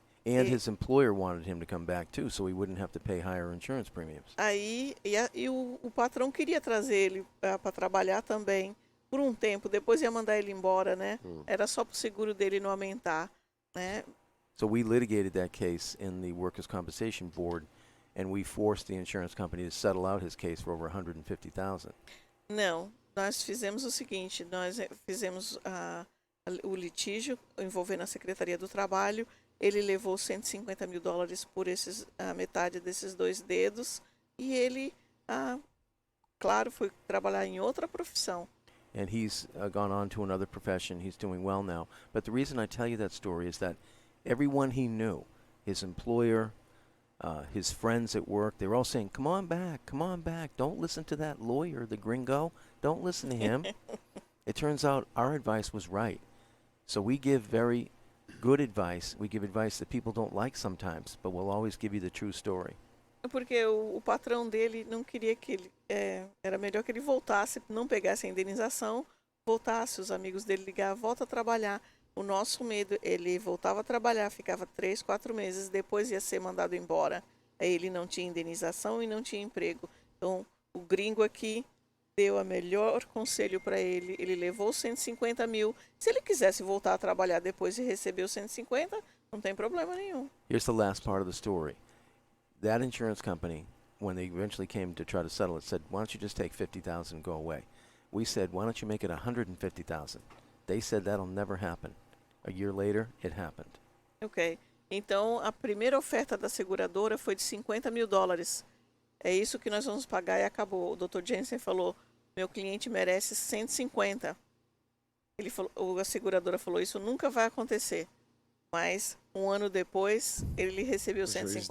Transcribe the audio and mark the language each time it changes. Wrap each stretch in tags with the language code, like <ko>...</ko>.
<en>And his employer wanted him to come back too, so he wouldn't have to pay higher insurance premiums.</en> <pt>Aí o patrão queria trazer ele para trabalhar também por um tempo, depois ia mandar ele embora, né? Era só para o seguro dele não aumentar, né?</pt> <en>So we litigated that case in the Workers' Compensation Board, and we forced the insurance company to settle out his case for over $150,000.</en> <pt>Não, nós fizemos o seguinte, nós fizemos o litígio envolvendo a Secretaria do Trabalho, ele levou $150 mil por a metade desses 2 dedos, e ele, claro, foi trabalhar em outra profissão.</pt> <en>And he's gone on to another profession. He's doing well now. But the reason I tell you that story is that everyone he knew, his employer, his friends at work, they were all saying, come on back, don't listen to that lawyer, the gringo, don't listen to him. It turns out our advice was right. So we give very good advice. We give advice that people don't like sometimes, but we'll always give you the true story.</en> <pt>Porque o patrão dele não queria que ele... era melhor que ele voltasse, não pegasse a indenização, voltasse, os amigos dele ligavam, volta a trabalhar. O nosso medo, ele voltava a trabalhar, ficava 3, 4 meses, depois ia ser mandado embora. Aí ele não tinha indenização e não tinha emprego. Então, o gringo aqui deu o melhor conselho para ele. Ele levou 150 mil. Se ele quisesse voltar a trabalhar depois e receber os 150, não tem problema nenhum.</pt> <en>Here's the last part of the story. That insurance company, when they eventually came to try to settle it, said, why don't you just take $50,000 and go away? We said, why don't you make it $150,000? They said that'll never happen. A year later, it happened. Ok.</en> <pt>Então, a primeira oferta da seguradora foi de $50 mil. É isso que nós vamos pagar e acabou. O Dr. Jensen falou, meu cliente merece 150. Ele falou, a seguradora falou, isso nunca vai acontecer. Mas, um ano depois, ele recebeu 150.</pt>